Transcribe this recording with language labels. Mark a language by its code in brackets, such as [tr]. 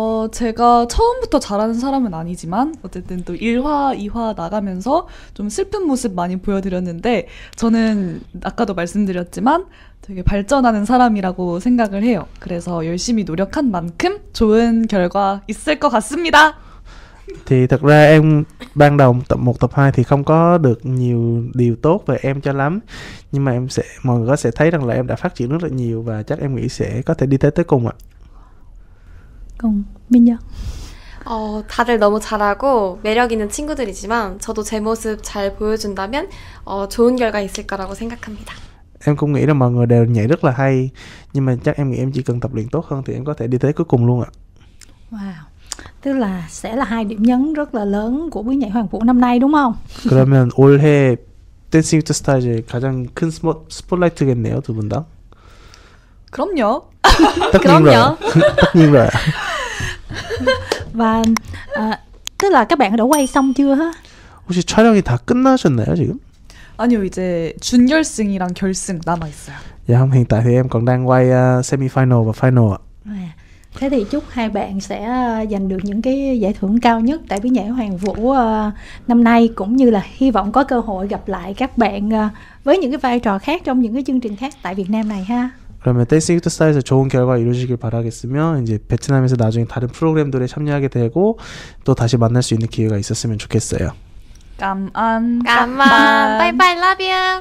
[ko] 제가 처음부터 잘하는 사람은 아니지만 어쨌든 또 1화, 2화 나가면서 좀 슬픈 모습 많이 보여드렸는데 저는 아까도 말씀드렸지만 되게 발전하는 사람이라고 생각을 해요. 그래서 열심히 노력한 만큼 좋은 결과 있을 것 같습니다. [vi] Thì thật ra em ban đầu tập 1, tập 2 thì không có được nhiều điều tốt về em cho lắm. Nhưng mà mọi người sẽ thấy rằng là em đã phát triển rất là nhiều và chắc em nghĩ sẽ có thể đi tới cùng ạ. Còn 민요? [ko] 다들 너무 잘하고 매력 있는 친구들이지만 저도 제 모습 잘 보여준다면 좋은 결과 있을 거라고 생각합니다. [vi] Em cũng nghĩ rằng mọi người đều nhảy rất là hay, nhưng mà chắc em nghĩ em chỉ cần tập luyện tốt hơn thì em có thể đi tới cuối cùng luôn ạ. Wow, tức là sẽ là hai điểm nhấn rất là lớn của Biết Nhảy Hoàng Vũ năm nay đúng không? [ko] 그러면 올해 댄싱 위드 스타즈의 가장 큰 스포트라이트겠네요, 두 분 다. 그럼요. [vi] tất nhiên rồi. tất nhiên rồi. Và tức là các bạn đã quay xong chưa hả? 혹시 촬영이 다 끝나셨나요 지금? [ko] 아니요, 이제 준결승이랑 결승 남아있어요. [vi] Dạ không, hiện tại thì em còn đang quay semi-final và final ạ. Thế thì chúc hai bạn sẽ giành được những cái giải thưởng cao nhất tại Biết Nhảy Hoàng Vũ năm nay, cũng như là hy vọng có cơ hội gặp lại các bạn với những cái vai trò khác trong những cái chương trình khác tại Việt Nam này ha. [ko] 그러면 댄싱 위드 스타에서 좋은 결과 이루어지길 바라겠으며 이제 베트남에서 나중에 다른 프로그램들에 참여하게 되고 또 다시 만날 수 있는 기회가 있었으면 좋겠어요. 감안. 감안. 바이바이, [en] love you.